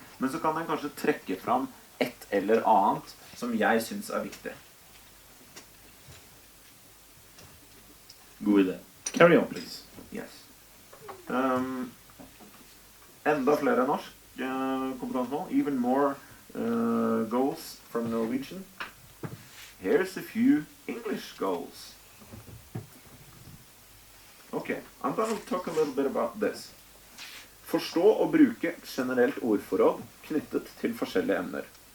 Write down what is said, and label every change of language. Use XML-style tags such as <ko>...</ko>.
<no>Men så kan jeg kanskje trekke fram et eller annet som jeg synes viktig. God idé.</no> <en>Carry on, please. Yes.</en> <no>Enda flere norsk kompetansemål.</no> <en>Even more goals from Norwegian. Here's a few English goals. Okay, I'm going to talk a little bit about this.</en> <no>Forstå og bruke generelt ordforråd knyttet til forskjellige emner.</no>